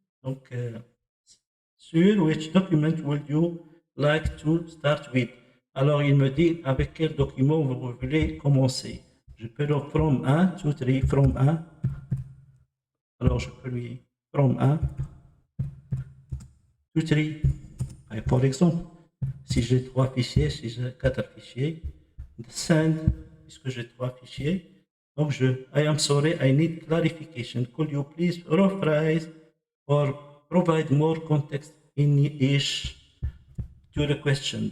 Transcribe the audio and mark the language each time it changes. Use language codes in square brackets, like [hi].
[en] Donc, sur which document would you like to start with? [fr] Alors, il me dit avec quel document vous voulez commencer. Je peux le from 1, 2, 3, from 1. Alors, je peux lui from 1, 2, 3. Et par exemple, si j'ai 3 fichiers, si j'ai 4 fichiers, send, puisque j'ai 3 fichiers, donc I am sorry, I need clarification. [en] Could you please rephrase or provide more context in each to the question.